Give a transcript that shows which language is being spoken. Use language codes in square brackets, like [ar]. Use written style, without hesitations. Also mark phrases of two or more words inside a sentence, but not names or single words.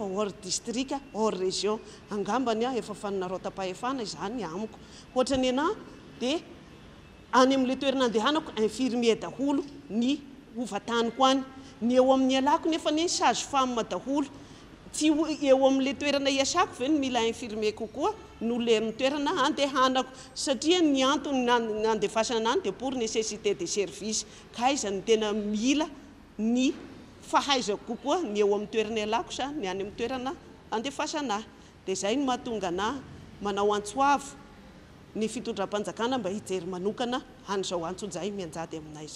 [fr] hors district hors région [mg] angambany efa fanonarao tapahefana izany amiko ohatrany ana dia any amin'le toerana andehanako infirmier daholo ny ovataniko any ny eo amin'ny alako nefa ny sage-femme daholo tsy eo amin'le toerana iasako ve ny mila infirmier kokoa no le amin'ny toerana andehanako satria ny antony nandefasana any dia [fr] pour nécessité de service [mg] ka iza ny tena mila ny fahaizako kokoa ny eo amin'ny toerana ialako sa ny any amin'ny toerana andefasana dia izay no mahatonga ana manao antsoavo ny fitondram-panjakana mba hijery manokana an'izao antso-jay mianjady aminay izao.